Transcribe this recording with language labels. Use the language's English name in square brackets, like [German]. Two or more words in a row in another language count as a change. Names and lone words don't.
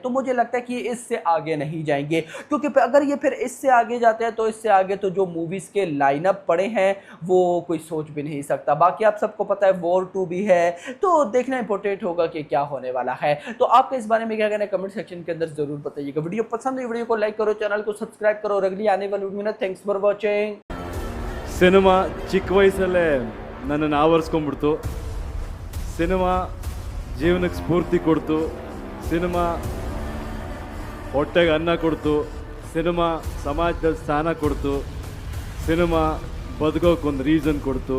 [Hindi] तो मुझे लगता है कि इससे आगे नहीं जाएंगे, क्योंकि अगर ये फिर इससे आगे जाते हैं तो इससे आगे तो जो मूवीज के लाइनअप पड़े हैं वो कोई सोच भी नहीं सकता। बाकी आप सबको पता है वॉर 2 भी है, तो देखना इंपॉर्टेंट होगा कि क्या होने वाला है। तो आपके इस बारे में क्या कहना है [English] comment section [Hindi] के अंदर जरूर बताइएगा। वीडियो पसंद है वीडियो को लाइक करो, चैनल को सब्सक्राइब करो और अगली आने वाली वीडियो में [English] thanks for watching. [Kannada] ಸಿನಿಮಾ ಚಿಕ್ಕ ವಯಸ್ಸಲ್ಲೇ ನನ್ನನ್ನು ಆವರಿಸ್ಕೊಂಡ್ಬಿಡ್ತು. ಸಿನಿಮಾ ಜೀವನಕ್ಕೆ ಸ್ಫೂರ್ತಿ ಕೊಡ್ತು, ಸಿನಿಮಾ ಹೊಟ್ಟೆಗೆ ಅನ್ನ ಕೊಡ್ತು, ಸಿನಿಮಾ ಸಮಾಜದಲ್ಲಿ ಸ್ಥಾನ ಕೊಡ್ತು, ಸಿನಿಮಾ ಬದುಕೋಕ್ಕೊಂದು ರೀಸನ್ ಕೊಡ್ತು.